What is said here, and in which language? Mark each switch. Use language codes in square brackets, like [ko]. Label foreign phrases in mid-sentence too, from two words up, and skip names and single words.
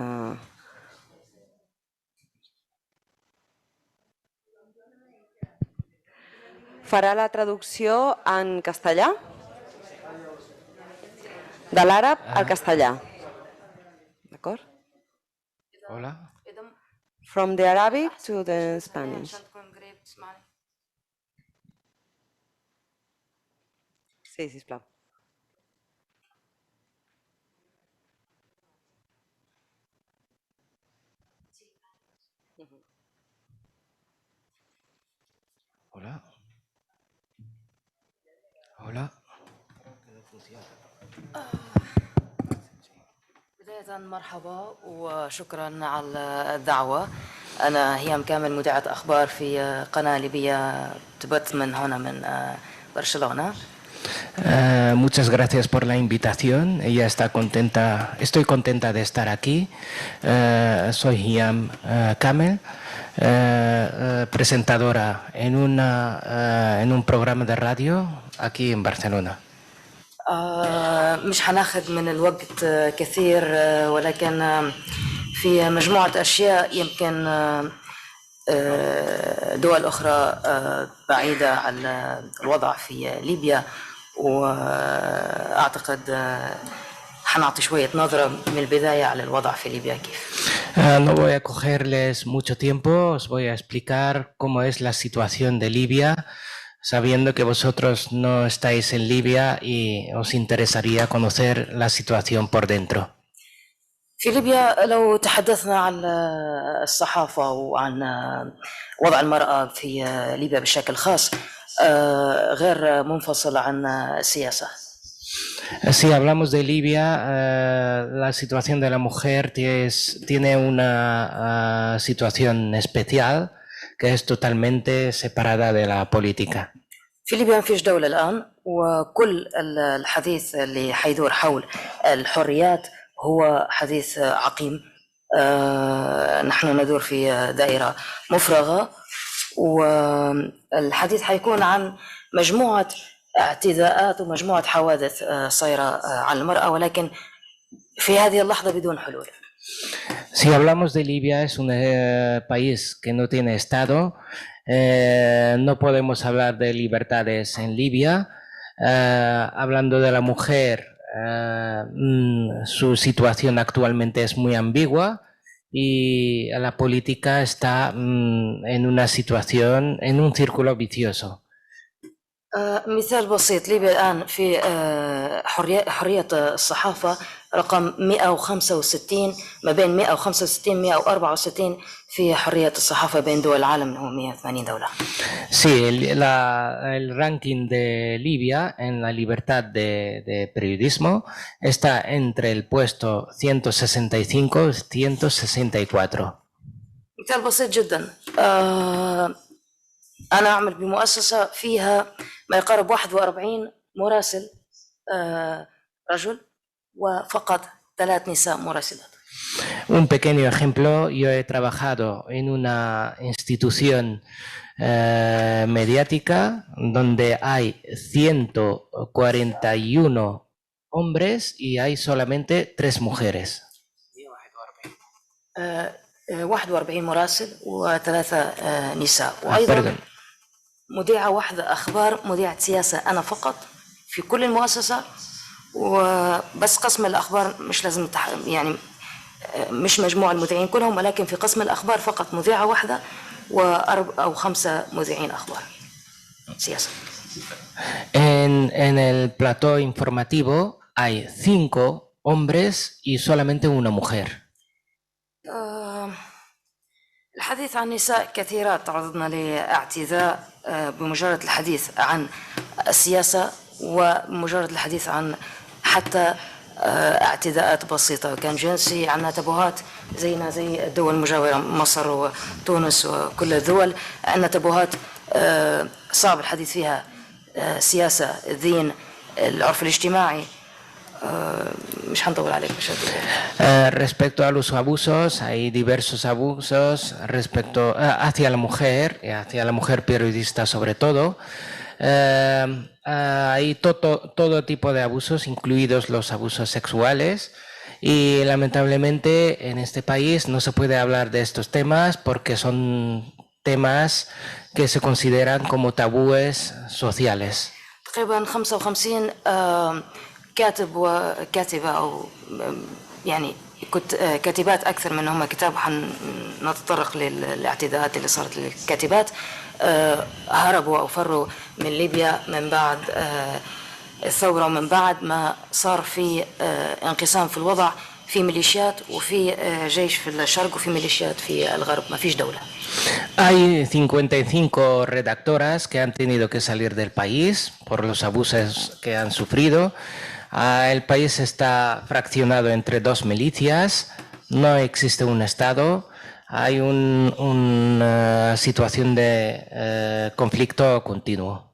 [ca] Farà la traducció en castellà, de l'àrab al castellà. D'acord? Hola. [en] From the Arabic to the Spanish. [ca] Sí, sisplau. Hola. Hola. [ar] بداية مرحبا وشكرا على الدعوة. أنا هيام كامل مذيعة أخبار في قناة ليبية تبث من هنا من برشلونة. [es] Muchas gracias por la invitación. Ella está contenta, estoy contenta de estar aquí. Soy Hayam Kamel, presentadora en un programa de radio aquí en Barcelona. [ar] مش هناخذ من الوقت كثير ولكن في مجموعة أشياء يمكن دول أخرى بعيدة عن الوضع في ليبيا، وأعتقد حنعطي شوية نظرة من البداية على الوضع في ليبيا كيف. [es] No voy a cogerles mucho tiempo, os voy a explicar cómo es la situación de Libia, sabiendo que vosotros no estáis en Libia y os interesaría conocer la situación por dentro. [ar] في ليبيا لو تحدثنا عن الصحافة وعن وضع المرأة في ليبيا بشكل خاص غير منفصل عن السياسة. [es] Si hablamos de Libia, la situación de la mujer tiene una situación especial que es totalmente separada de la política. [ar] في ليبيا ما فيش دولة الآن، وكل الحديث اللي حيدور حول الحريات هو حديث عقيم. نحن ندور في دائرة مفرغة، والحديث حيكون عن مجموعة اعتداءات ومجموعة حوادث صايرة على المرأة، ولكن في هذه اللحظة بدون حلول. [es] Si hablamos de Libia, es un país que no tiene Estado. No podemos hablar de libertades en Libia. Hablando de la mujer, su situación actualmente es muy ambigua y la política está en una situación, en un círculo vicioso. [ar] مثال بسيط، ليبيا الآن في حرية الصحافة رقم 165 ما بين 165 164 في حرية الصحافة بين دول العالم، هو 180 دولة. [es] Sí, el ranking de Libia en la libertad de periodismo está entre el puesto 165 y 164. [ar] مثال بسيط جدا، أنا أعمل بمؤسسة فيها ما يقارب 41 مراسل رجل وفقط 3 نساء مراسلات. [es] Un pequeño ejemplo, yo he trabajado en una institución mediática donde hay 141 hombres y hay solamente 3 mujeres. [ar] 41 مراسل و3 نساء، وأيضا مذيعة واحدة أخبار، مذيعة سياسة أنا فقط في كل المؤسسة، وبس قسم الأخبار مش لازم يعني مش مجموعة المذيعين كلهم، ولكن في قسم الأخبار فقط مذيعة واحدة أو 5 مذيعين أخبار سياسة. [es] En el plató informativo hay 5 hombres y solamente una mujer. [ar] الحديث عن نساء كثيرات تعرضن لاعتداء بمجرد الحديث عن السياسة، ومجرد الحديث عن حتى اعتداءات بسيطة كان جنسي. عندنا تبوهات زينا زي الدول المجاورة مصر وتونس وكل الدول، عندنا تبوهات صعب الحديث فيها سياسة، الدين، العرف الاجتماعي. مش هنطول عليك مش [es] Respecto a los abusos, hay diversos abusos respecto hacia la mujer periodista sobre todo. Hay todo tipo de abusos, incluidos los abusos sexuales, y lamentablemente en este país no se puede hablar de estos temas porque son temas que se consideran como tabúes sociales. [ar] تقريبا 55 كاتب وكاتبة أو يعني كاتبات أكثر من هم كتاب، حنتطرق للاعتداءات اللي صارت للكاتبات، هربوا أو فروا من ليبيا من بعد الثورة، ومن بعد ما صار في انقسام في الوضع، في ميليشيات وفي جيش في الشرق وفي ميليشيات في الغرب، ما فيش دولة. [es] Hay 55 redactoras que han tenido que salir del país por los abusos que han sufrido. El país está fraccionado entre 2 milicias, no existe un Estado, hay una situación de conflicto continuo.